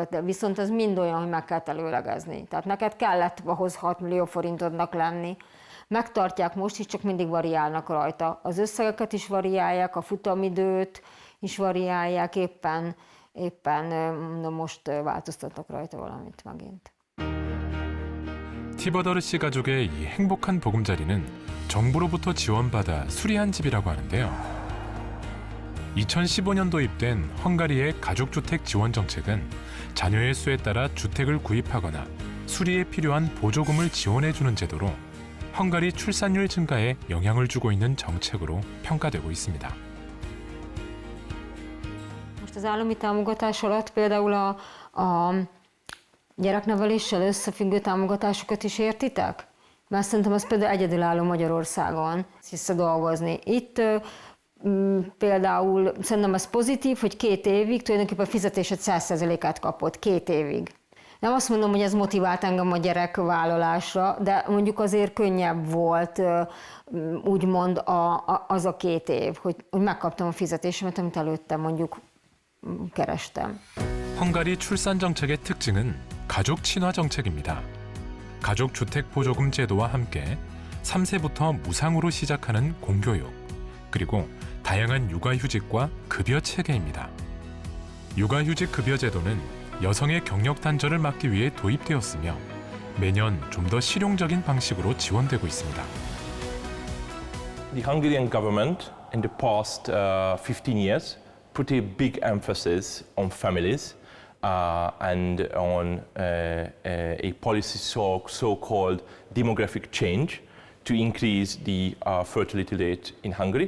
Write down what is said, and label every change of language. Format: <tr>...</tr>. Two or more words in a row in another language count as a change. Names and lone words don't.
<hu>De viszont ez mind olyan, hogy meg kellett előlegezni. Tehát neked kellett ahhoz 6 millió forintodnak lenni. Megtartják most is, csak mindig variálnak rajta. Az összegeket is variálják, a futamidőt is variálják, éppen most változtatnak rajta valamit megint.</hu> <ko>티버더르 씨 가족의 이 행복한 보금자리는 정부로부터 지원받아 수리한 집이라고 하는데요. 2015년 도입된 헝가리의 가족주택 지원 정책은 자녀의 수에 따라 주택을 구입하거나 수리에 필요한 보조금을 지원해주는 제도로 헝가리 출산율 증가에 영향을 주고 있는 정책으로 평가되고 있습니다.</ko> <hu>Most az állami támogatás alatt például a gyerekneveléssel összefüggő támogatásokat is értitek? Mert szerintem az például egyedülálló Magyarországon visszadolgozni. Itt például szerintem az pozitív, hogy 2 évig tulajdonképpen a fizetésed 100%-át kapod 2 évig. Nem azt mondom, hogy ez motivált engem a gyerekvállalásra, de mondjuk azért könnyebb volt úgymond az a 2 év, hogy megkaptam a fizetésemet, amit előtte mondjuk kerestem.</hu> <ko>헝가리 출산 정책의 특징은 가족 친화 정책입니다. 가족 주택 보조금 제도와 함께 3세부터 무상으로 시작하는 공교육, 그리고 다양한 육아휴직과 급여 체계입니다. 육아휴직 급여 제도는 여성의 경력 단절을 막기 위해 도입되었으며 매년 좀 더 실용적인 방식으로 지원되고 있습니다.</ko> <en>The Hungarian government in the past 15 years put a big emphasis on families and on a policy so-called demographic change to increase the fertility rate in Hungary.</en>